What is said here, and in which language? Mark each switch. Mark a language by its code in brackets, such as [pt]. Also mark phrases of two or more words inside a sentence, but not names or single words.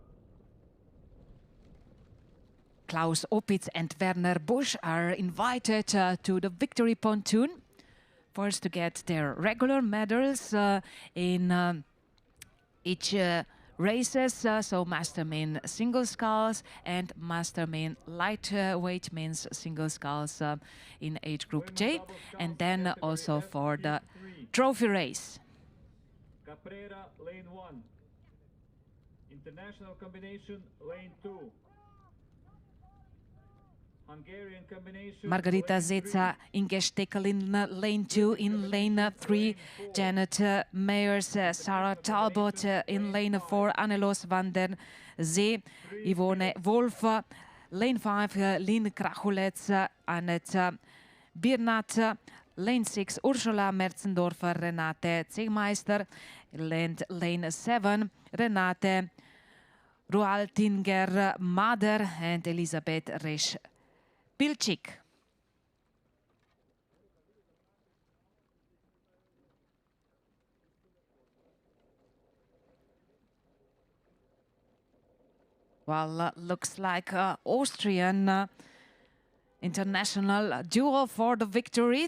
[en] Klaus Opitz and Werner Busch are invited to the victory pontoon, first to get their regular medals in each races, so Master Men single sculls and Master Men lightweight men's single sculls in age group J, and then also for the trophy race. Caprera, lane 1. International combination, lane 2. Hungarian combination, Margarita lane 3. Zeca, Inge Steckel in lane 2, in lane 3, Janet Meyers, Sarah Talbot in lane 4, Annelos van der Zee, Yvonne Wolf, lane 5, Lynn Krachulets, Annette Birnat, lane 6, Ursula Merzendorfer, Renate Zegmeister, and lane 7, Renate Rualtinger Mader and Elisabeth Resch Pilchik. Well, looks like Austrian international duel for the victory.